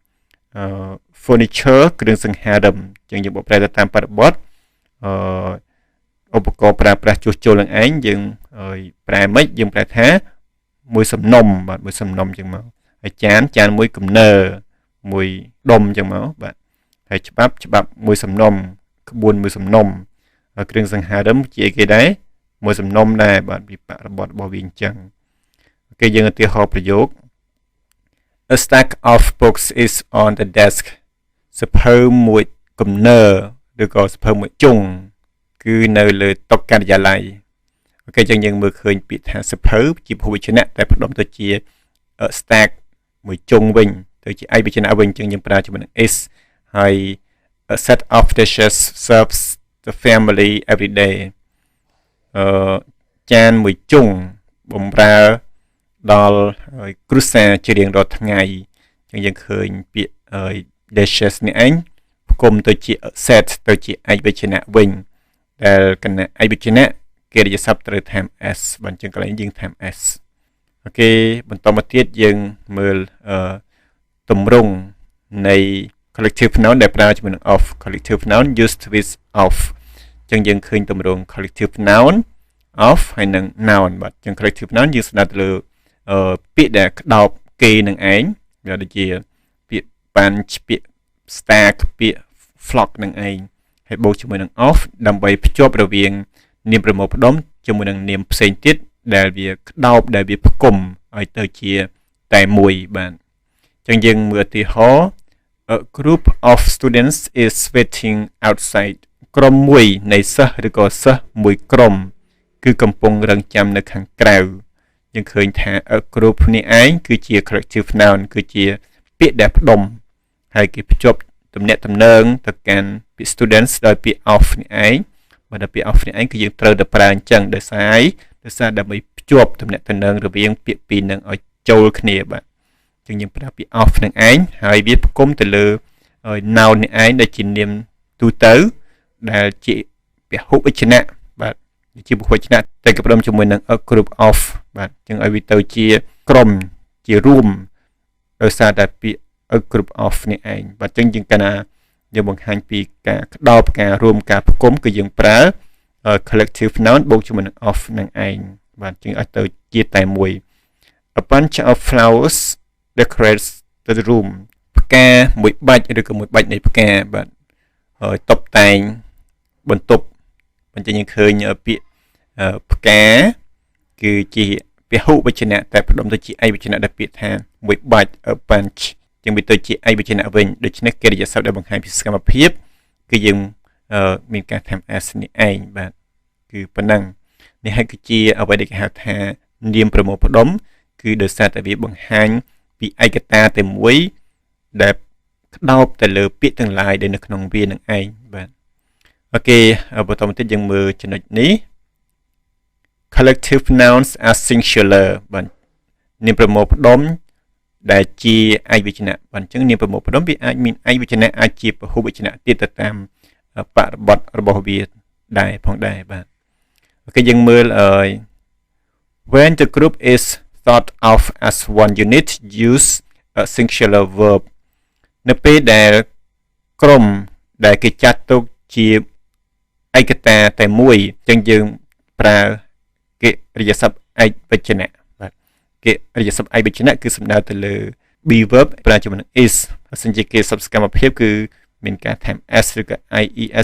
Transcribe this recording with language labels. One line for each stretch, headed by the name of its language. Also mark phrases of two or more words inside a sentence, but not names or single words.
Khmer: furniture គ្រឿងសង្ហារឹមអញ្ចឹងយើងបកប្រែទៅតាមបរិបទឧបករណ៍ប្រើប្រាស់ជួសជុលនឹងឯងយើងប្រែមិនយើងប្រែថាមួយសំណុំបាទមួយសំណុំអញ្ចឹងមកហើយចានមួយគំនើមួយដុំអញ្ចឹងមកបាទហើយច្បាប់មួយសំណុំក្បួនមួយសំណុំហើយគ្រឿងសង្ហារឹមជាគេដែរមួយសំណុំដែរបាទពីបរិបទរបស់វាអញ្ចឹងអូខេយើងឧទាហរណ៍ប្រយោគ
English: A stack of books is on the desk
Khmer: សភៅមួយគំនើឬក៏សភៅមួយជុងគឺនៅលើតុការិយាល័យអូខេចឹងយើងមើលឃើញពាក្យថាសភៅជាភូវចនៈតែផ្ដុំទៅជា stack មួយជុងវិញទៅជាឯកវចនៈវិញចឹងយើងប្រើជាមួយនឹង is ហើយ
English: a set of dishes serves the family every day
Khmer: ចានមួយជុងបំរើដល់គ្រួសារជារៀងរាល់ថ្ងៃចឹងយើងឃើញពាក្យ dishes នេះឯងផ្គុំទៅជា set ទៅជាឯកវចនៈវិញដែលគណៈឯកវចនៈកិរិយាសព្ទត្រូវតាម s បើអញ្ចឹងកន្លែងយើងតាម s អូខេបន្តមកទៀតយើងមើលទម្រង់នៃ
English: collective noun
Khmer: ដែលប្រើជាមួយនឹង
English: of collective noun used with of
Khmer: អញ្ចឹងយើងឃើញទម្រង់
English: collective noun of
Khmer: ហើយនឹង noun បាទអញ្ចឹង
English: collective noun
Khmer: យើងស្ដាប់ទៅលើពាក្យដែលក្តោបគេនឹងឯងវាដូចជាពាក្យ bunch ពាក្យ stack ពាក្យ flock នឹងឯងហើយបូកជាមួយនឹង of ដើម្បីភ្ជាប់រវាងនាមប្រមូលផ្ដុំជាមួយនឹងនាមផ្សេង ទៀតដែលវាក្តោបដែលវាផ្គុំឲ្យទៅជាតែមួយបាទអញ្ចឹងយើងមើលឧទាហរណ៍
English: A group of students is waiting outside
Khmer: ក្រុមមួយនៃសិស្សឬក៏សិស្សមួយក្រុមគឺកំ ពុងរង់ចាំនៅខាងក្រៅយើងឃើញថា
English: A group
Khmer: នេះឯងគឺជា
English: collective noun
Khmer: គឺជាពាក្យដែលផ្ដុំហើយគេភ្ជាប់ទំនាក់ទំនងទៅ កាន់ពាក្យ students ដោយពាក្យ of នេះឯងបើដល់ពាក្យ of នេះឯងគឺយើងត្រូវតែប្រើអញ្ចឹងដោយ សារដើម្បីភ្ជាប់ទំនាក់ទំនងរវាងពាក្យពីរនឹងឲ្យចូលគ្នាបាទអញ្ចឹងយើងប្រើពាក្យ of នឹងឯងហើយវាផ្គុំទៅលើ noun នេះឯងដែលជានាមទូទៅដែលជាពហុវចនៈបាទជាពហុវចនៈតែក៏ផ្ដុំជាមួយនឹង
English: a group of
Khmer: បាទអញ្ចឹងឲ្យវាទៅជាក្រុមជារួមដោយសារតែពាក្យ
English: a group of
Khmer: នេះឯងបាទអញ្ចឹងយើងកាលណាយើងបង្ហាញពីការក្តោបការរួមការផ្គុំគឺយើងប្រើ
English: collective noun
Khmer: បូកជាមួយនឹង of នឹងឯងបាទជាងឲ្យទៅជាតែមួយ
English: A bunch of flowers decorates the room
Khmer: ផ្កាមួយបាច់ឬក៏មួយបាច់នៃផ្កាបាទ តុបតែងបន្ទប់បញ្ចេញយើងឃើញពាក្យផ្កាគឺជាពហុវចនៈតែផ្ដុំទៅជាឯកវចនៈដែលពាក្យថាមួយ បាច់
English: a bunch
Khmer: ជាងវាទៅជាឯកវចនៈវិញដូច្នេះកិរិយាសព្ទដែលបង្ហាញពីសកម្មភាពគឺយើងមានការធ្វើ s នេះឯងបាទគឺប៉ុណ្ណឹងនេះហើយគឺជាអ្វីដែលគេហៅថានាមប្រមូលផ្ដុំគឺដោយសារតែវាបង្ហាញពីឯកតាតែមួយដែលក្តោបទៅលើពាក្យទាំងឡាយដែលនៅក្នុងវានឹងឯងបាទអូខេបន្តមកទៀតយើងមើលចំណុចនេះ
English: collective nouns are singular
Khmer: បាទនាមប្រមូលផ្ដុំដែលជាឯកវចនៈបាទអញ្ចឹងនាមប្រមូលផ្ដុំវាអាចមានឯកវចនៈអាចជាពហុវចនៈទៀតទៅតាមបរិបទរបស់វាដែរផងដែរបាទអូខេយើងមើល
English: when the group is thought of as one unit use a singular verb
Khmer: នៅពេលដែលក្រុមដែលគេចាត់ទុកជាឯកតាតែមួយអញ្ចឹងយើងប្រើកិរិយាសព្ទឯកវចនៈ បាទកិរិយាសព្ទឯកវចនៈគឺសំដៅទៅលើ
English: be verb
Khmer: ប្រើជាមួយនឹង is បើសិនជាគេសព្ទសកម្មភាពគឺមានការថែម s ឬក៏ ies